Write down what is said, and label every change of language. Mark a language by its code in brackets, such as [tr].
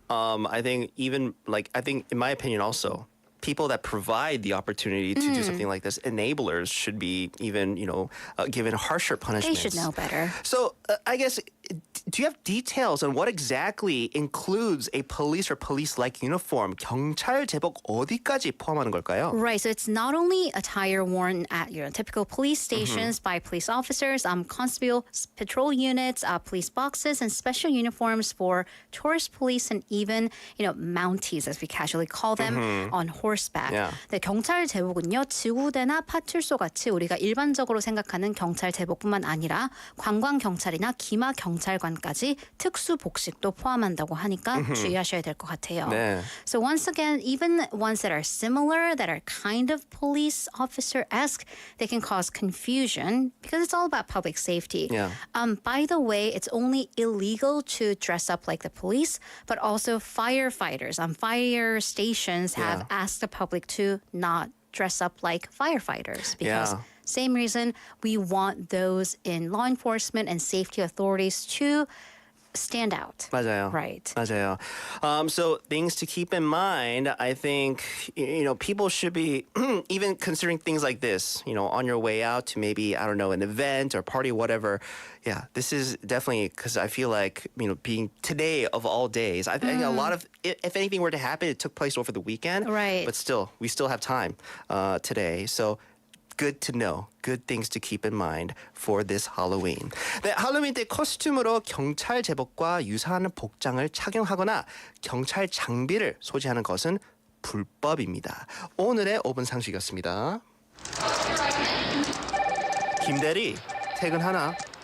[en] I think in my opinion also, people that provide the opportunity to do something like this, enablers should be even, given harsher punishments. They should know better. So I guess do you have details on what exactly includes a police or police-like uniform? [ko] 경찰 제복 어디까지 포함하는 걸까요? [en] Right, so it's not only attire worn at typical police stations by police officers, constable patrol units, police boxes, and special uniforms for tourist police and even mounties, as we casually call them, on horseback. Yeah. [ko] 네, 경찰 제복은요, 지구대나 파출소 같이 우리가 일반적으로 생각하는 경찰 제복뿐만 아니라 관광 경찰이나 기마 경찰관까지 특수 복식도 포함한다고 하니까 주의하셔야 될 것 같아요. 네. [en] So once again, even ones that are similar, that are kind of police officer-esque, they can cause confusion because it's all about public safety. Yeah. By the way, it's only illegal to dress up like the police, but also firefighters on fire stations have asked the public to not dress up like firefighters because same reason we want those in law enforcement and safety authorities to stand out. [ko] 맞아요. [en] Right. [ko] 맞아요. [en] So things to keep in mind, I think, people should be even considering things like this, on your way out to maybe, I don't know, an event or party, whatever. Yeah, this is definitely because I feel like, being today of all days, I think a lot of, if anything were to happen, it took place over the weekend. Right. But still, we still have time today. So good to know. Good things to keep in mind for this Halloween. [ko] 네, 할로윈 때 코스튬으로 경찰 제복과 유사한 복장을 착용하거나 경찰 장비를 소지하는 것은 불법입니다. 오늘의 5분 상식이었습니다. 김대리, 퇴근하나?